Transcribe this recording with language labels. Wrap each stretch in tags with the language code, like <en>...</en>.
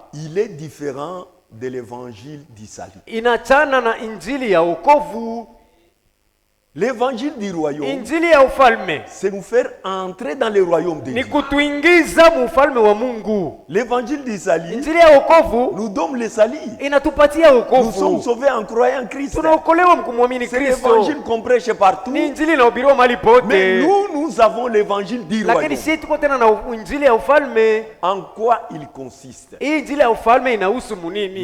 <fr>Il est différent de l'évangile du salut.</fr> <sw>Inachana na injili ya wokovu.</sw> <fr>L'évangile du royaume,</fr> <sw>injili ya ufalme,</sw> <fr>c'est nous faire entrer dans le royaume de Dieu.</fr> <sw>Ni kutuingiza mu ufalme wa Mungu.</sw> <fr>L'évangile du salut,</fr> <sw>injili ya wokovu,</sw> <fr>nous donne le salut.</fr> <sw>Inatupatia wokovu.</sw> <fr>Nous sommes sauvés en croyant en Christ.</fr> <sw>Tunaokolewa mkumwamini Kristo.</sw> <fr>C'est l'évangile qu'on prêche partout.</fr> <sw>Ni injili inahubiriwa mahali pote.</sw> <fr>Mais nous avons l'évangile du royaume.</fr> <sw>Lakini sisi tuko tena na injili ya ufalme.</sw> <fr>En quoi il consiste?</fr> <sw>Injili ya ufalme inahusu munini?</sw>